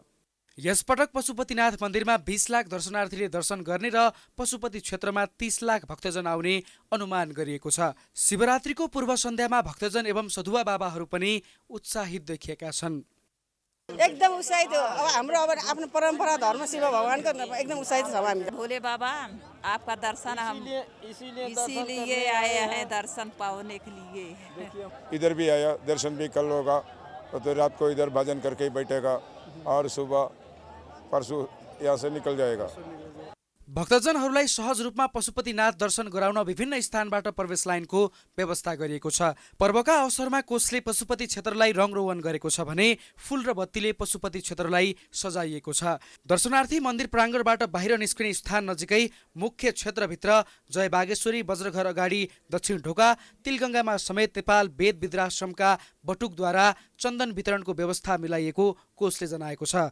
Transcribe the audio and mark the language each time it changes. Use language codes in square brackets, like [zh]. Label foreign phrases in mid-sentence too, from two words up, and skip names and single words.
[ne] यसपटक पशुपतिनाथ मन्दिरमा 20 लाख दर्शनार्थीले दर्शन गर्ने र पशुपति क्षेत्रमा 30 लाख भक्तजन आउने अनुमान गरिएको छ। शिवरात्रिको पूर्व सन्ध्यामा भक्तजन एवं सधुवा बाबाहरू पनि उत्साहित देखिएका छन्। एकदम उत्साहित हो। अब हाम्रो आफ्नो परम्परा धर्म शिव भगवानको एकदम उत्साहित छौँ हामी। [hi] भोले बाबा आपका दर्शन हम इसीलिए आए हैं, दर्शन पाने के लिए। इधर भी आया, दर्शन भी कल होगा तो रात को इधर भजन करके ही बैठेगा और सुबह परसों यहाँ से निकल जाएगा। [ne] भक्तजनहरूलाई सहज रूपमा पशुपतिनाथ दर्शन गराउन विभिन्न स्थानबाट प्रवेश लाइनको व्यवस्था गरिएको छ। पर्वका अवसरमा कोषले पशुपति क्षेत्रलाई रङरोगन गरेको छ भने फूल र बत्तीले पशुपति क्षेत्रलाई सजाइएको छ। दर्शनार्थी मन्दिर प्राङ्गणबाट बाहिर निस्किने स्थान नजिकै मुख्य क्षेत्रभित्र जय बागेश्वरी वज्रघर अगाडि दक्षिण ढोका तिलगङ्गामा समेत नेपाल वेद विद्राश्रमका बटुकद्वारा चन्दन वितरणको व्यवस्था मिलाइएको कोषले जनाएको छ।